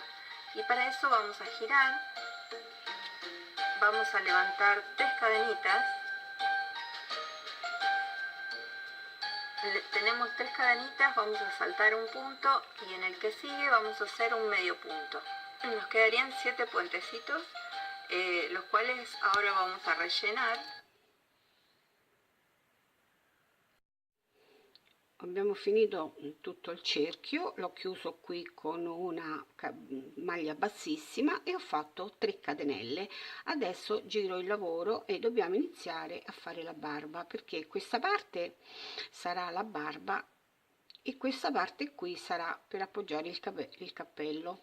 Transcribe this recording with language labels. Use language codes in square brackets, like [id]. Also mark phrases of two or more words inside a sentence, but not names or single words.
[es] Y para eso vamos a girar, vamos a levantar 3 cadenitas. Tenemos 3 cadenitas, vamos a saltar un punto y en el que sigue vamos a hacer un medio punto. Nos quedarían 7 puentecitos, los cuales ahora vamos a rellenar. [it] Abbiamo finito tutto il cerchio, l'ho chiuso qui con una maglia bassissima e ho fatto 3 catenelle. Adesso giro il lavoro e dobbiamo iniziare a fare la barba, perché questa parte sarà la barba e questa parte qui sarà per appoggiare il cappello.